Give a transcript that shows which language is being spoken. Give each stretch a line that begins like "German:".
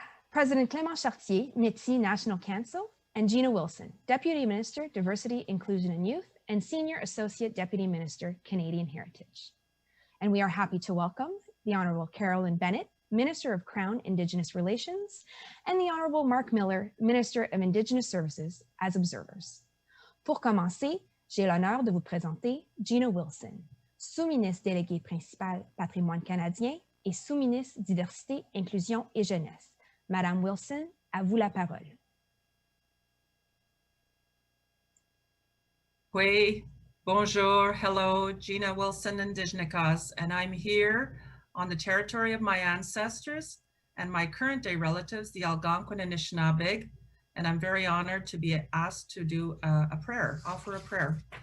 English: President Clement Charcier, Métis National Council, and Gina Wilson, Deputy Minister, Diversity, Inclusion and Youth, and Senior Associate Deputy Minister, Canadian Heritage. And we are happy to welcome the Honourable Carolyn Bennett, Minister of Crown Indigenous Relations, and the Honourable Mark Miller, Minister of Indigenous Services, as observers.
French: Pour commencer, j'ai l'honneur de vous présenter Gina Wilson, sous-ministre déléguée principale Patrimoine canadien et sous-ministre Diversité, Inclusion et Jeunesse. Madame Wilson, à vous la parole. Oui, bonjour,
English: hello, Gina Wilson, Iginis, and I'm here on the territory of my ancestors and my current day relatives, the Algonquin Anishinaabe, and I'm very honored to be asked to do a prayer, offer a prayer.